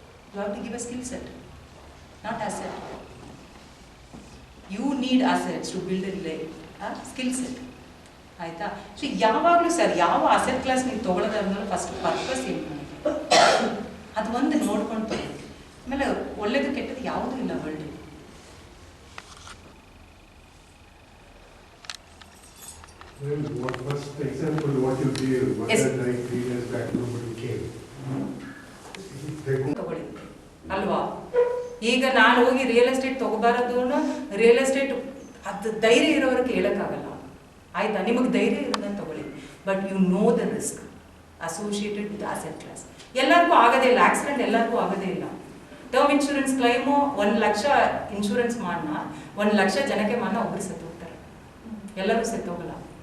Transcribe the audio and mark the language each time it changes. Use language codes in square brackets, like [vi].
[en] You have to give a skill set, not asset. You need assets to build a skill set. ಆಯಿತಾ? [kn] So ಯಾವಾಗಲೂ sir, ಯಾವ asset class ನೀವು ತೊಗೊಳೋದಾದ್ಮೇಲೆ first purpose ಏನು ಮಾಡಿ ಅದು ಒಂದು ನೋಡ್ಕೊಂಡು ತಗೊಳ್ಳಿ. ಆಮೇಲೆ ಒಳ್ಳೇದು ಕೆಟ್ಟದ್ದು ಯಾವುದೂ ಇಲ್ಲ world. [en] Well, what was the example what you gave? One Yes. like 3 years back, nobody came. [kn] ತಗೊಳ್ಳಿ ಅಲ್ವಾ? ಈಗ ನಾನು ಹೋಗಿ ರಿಯಲ್ ಎಸ್ಟೇಟ್ ತಗೋಬಾರದು ರಿಯಲ್ ಎಸ್ಟೇಟ್ ಅದು ಧೈರ್ಯ ಇರೋರಿಗೆ ಹೇಳೋಕ್ಕಾಗಲ್ಲ. ಆಯ್ತಾ, ನಿಮಗೆ ಧೈರ್ಯ ಇರೋದನ್ನ ತಗೊಳ್ಳಿ, [en] But you know the risk associated with asset class. [kn] ಎಲ್ಲರಿಗೂ ಆಗೋದೇ ಇಲ್ಲ, ಆಕ್ಸಿಡೆಂಟ್ ಎಲ್ಲರಿಗೂ ಆಗೋದೇ ಇಲ್ಲ. Term insurance claim 1 lakh insurance ಮಾಡೋಣ, 1 ಲಕ್ಷ ಜನಕ್ಕೆ ಮಾನ ಒಬ್ರು ಸತ್ತೋಗ್ತಾರೆ, ಎಲ್ಲರೂ ಸತ್ತೋಗಲ್ಲ.